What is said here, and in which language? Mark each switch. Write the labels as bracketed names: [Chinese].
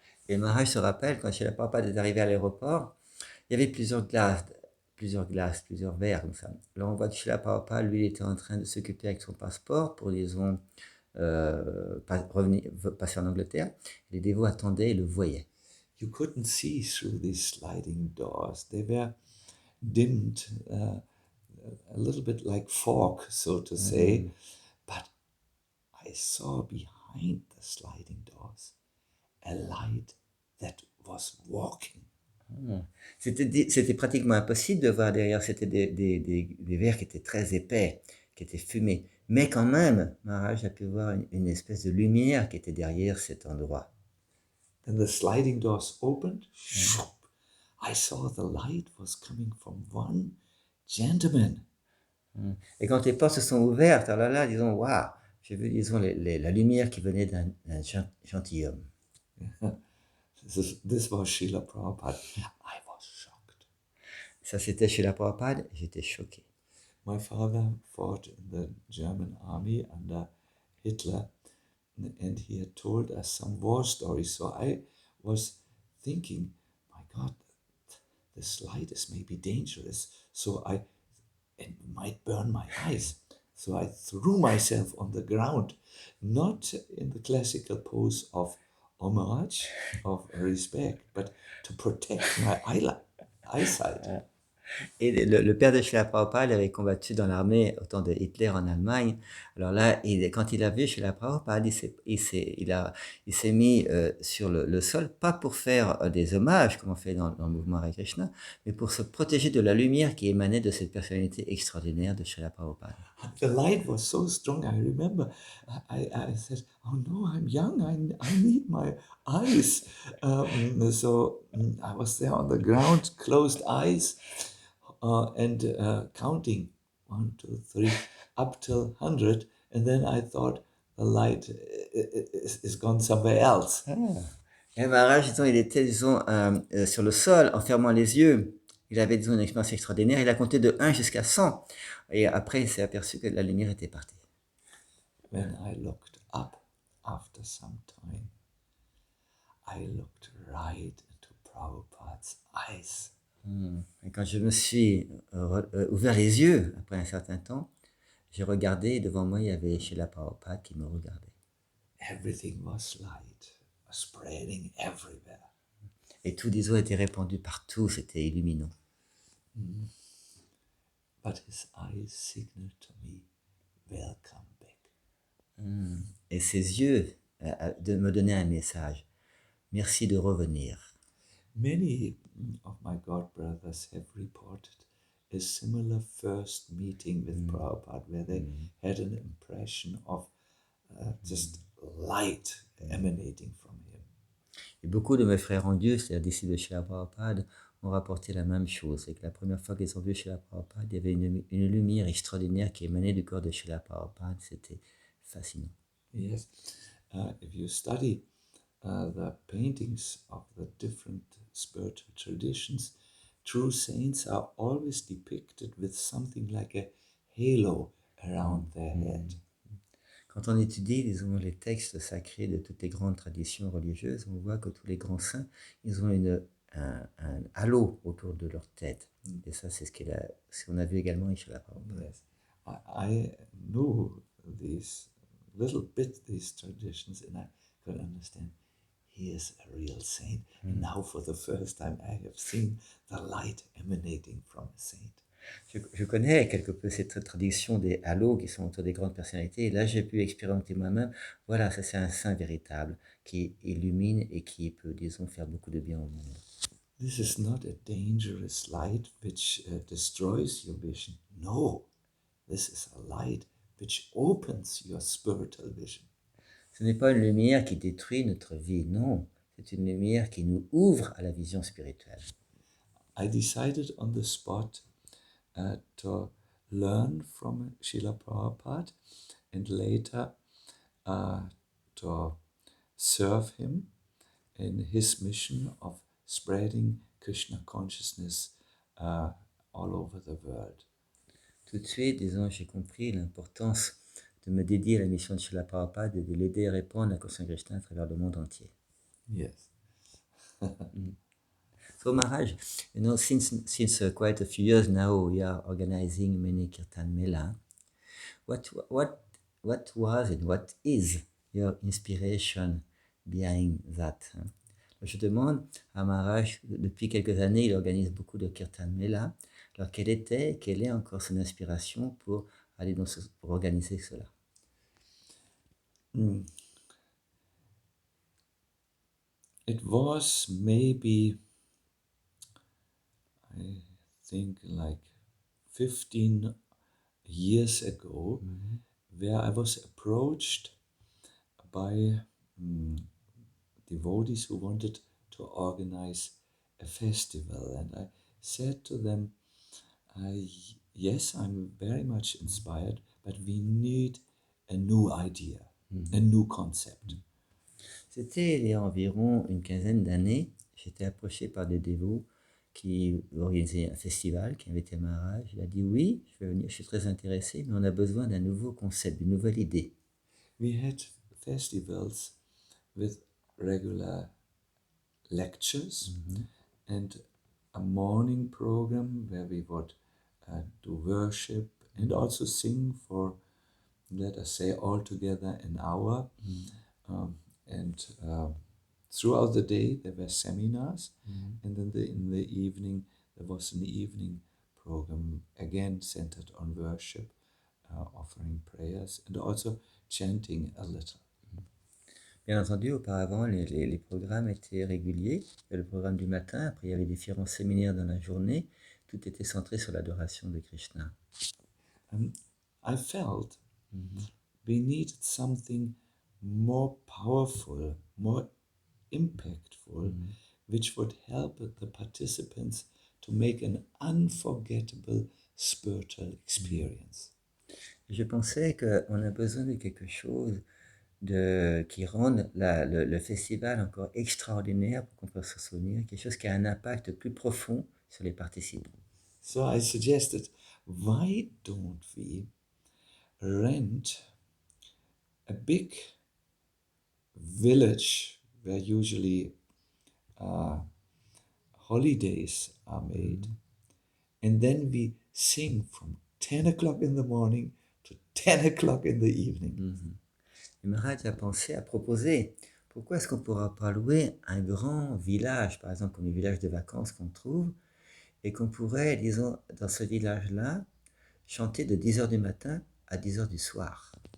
[French] Et Maharaj se rappelle, quand Srila Prabhupada est arrivé à l'aéroport, il y avait plusieurs glaces, plusieurs verres comme ça. Alors on voit que Srila Prabhupada, lui, il était en train de s'occuper avec son passeport pour, disons, passer en Angleterre. Les dévots attendaient et le voyaient. [English] You couldn't see through these sliding doors. They were dimmed a little bit like fog, so to say. But I saw behind the sliding doors a light that was walking. [French] C'était pratiquement impossible de voir derrière. C'était des verres qui étaient très épais, qui étaient fumés. Mais quand même, Maharaj a pu voir une espèce de lumière qui était derrière cet endroit. [English] Then the sliding doors opened. I saw the light was coming from one gentleman. [French] Et quand les portes se sont ouvertes, alors là, disons, waouh, j'ai vu, disons, la lumière qui venait d'un gentilhomme. [English] This was Srila Prabhupada. I was shocked. [French] Ça, c'était chez la Prabhupada, j'étais choqué. [English] My father fought in the German army under Hitler, and he had told us some war stories. So I was thinking, my God, this light is maybe dangerous. So it might burn my eyes. So I threw myself on the ground, not in the classical pose of homage, of respect, but to protect my eyesight. [French] Et le père de Srila Prabhupada avait combattu dans l'armée au temps de Hitler en Allemagne. Alors là, quand il a vu Srila Prabhupada, il s'est mis sur le sol, pas pour faire des hommages, comme on fait dans le mouvement Hare Krishna, mais pour se protéger de la lumière qui émanait de cette personnalité extraordinaire de Srila Prabhupada. [English] The light was so strong. I remember I said, oh no, I'm young. I need my eyes. So I was there on the ground, closed eyes, and counting 1, 2, 3, up till 100. And then I thought the light is gone somewhere else. [French] Et Maharaj, disons, il était, disons, sur le sol, en fermant les yeux. Il avait, disons, une expérience extraordinaire. Il a compté de 1 jusqu'à 100. Et après, il s'est aperçu que la lumière était partie. [English] When I looked up after some time, I looked right into Prabhupada's eyes. [French] Et quand je me suis ouvert les yeux, après un certain temps, j'ai regardé et devant moi, il y avait Srila Prabhupada qui me regardait. [English] Everything was light, spreading everywhere. [French] Et tout, disons, était répandu partout, c'était illuminant. [English] But his eyes signaled to me, welcome back. [French] Et ses yeux me donnaient un message. Merci de revenir. [English] Many of my god brothers have reported a similar first meeting with Prabhupada where they had an impression of just light emanating from him. [French] Et beaucoup de mes frères en Dieu, c'est-à-dire disciples de Srila Prabhupada, ont rapporté la même chose. C'est que la première fois qu'ils ont vu Srila Prabhupada, il y avait une lumière extraordinaire qui émanait du corps de Srila Prabhupada. C'était fascinant. [English] Yes, if you study the paintings of the different spiritual traditions, true saints are always depicted with something like a halo around their head. [French] Quand on étudie, disons, les textes sacrés de toutes les grandes traditions religieuses, on voit que tous les grands saints, ils ont un halo autour de leur tête. Et ça, c'est ce qu'on a vu également chez la Prabhupada. [English] Yes, I knew these traditions, and I could understand he is a real saint. And now for the first time I have seen the light emanating from a saint. [French] Je connais quelque peu cette tradition des halos qui sont autour des grandes personnalités. Et là, j'ai pu expérimenter moi-même. Voilà, ça c'est un saint véritable qui illumine et qui peut, disons, faire beaucoup de bien au monde. [English] This is not a dangerous light which destroys your vision. No, this is a light which opens your spiritual vision. [French] Ce n'est pas une lumière qui détruit notre vie, non. C'est une lumière qui nous ouvre à la vision spirituelle. [English] I decided on the spot to learn from Srila Prabhupada and later to serve him in his mission of spreading Krishna consciousness all over the world. [French] Tout de suite, disons, j'ai compris l'importance de me dédier à la mission de Srila Prabhupada et de l'aider à répandre la conscience de Krishna à travers le monde entier. [English] Yes. So Maharaj, you know, since quite a few years now, we are organizing many kirtan mela. What was and what is your inspiration behind that? [French] Je demande à Maharaj, depuis quelques années, il organise beaucoup de kirtan mela. Alors, quelle est encore son inspiration pour aller pour organiser cela? [English] It was maybe, I think, like 15 years ago, where I was approached by devotees who wanted to organize a festival. And I said to them, yes, I'm very much inspired, but we need a new idea, a new concept. [French] C'était il y a environ une quinzaine d'années. J'étais approché par des dévots qui organisaient un festival, qui invitaient Maharaj. Il a dit oui, je vais venir, je suis très intéressé, mais on a besoin d'un nouveau concept, d'une nouvelle idée. [English] We had festivals with regular lectures and a morning program where we would do worship and also sing for, let us say, altogether an hour. And throughout the day there were seminars, and then in the evening there was an evening program again centered on worship, offering prayers and also chanting a little. [French] Bien entendu, auparavant, les programmes étaient réguliers. Il y avait le programme du matin, après il y avait différents séminaires dans la journée. Tout était centré sur l'adoration de Krishna. [English] I felt we needed something more powerful, more impactful, which would help the participants to make an unforgettable spiritual experience. [French] Je pensais qu'on a besoin de quelque chose qui rende le festival encore extraordinaire pour qu'on puisse se souvenir, quelque chose qui a un impact plus profond sur les participants. [English] So I suggested, why don't we rent a big village where usually holidays are made, and then we sing from 10 o'clock in the morning to 10 o'clock in the evening. [French] Et Maharaj a pensé à proposer, pourquoi est-ce qu'on ne pourra pas louer un grand village, par exemple comme les villages de vacances qu'on trouve, et qu'on pourrait, disons, dans ce village-là, chanter de 10h du matin à 10h du soir.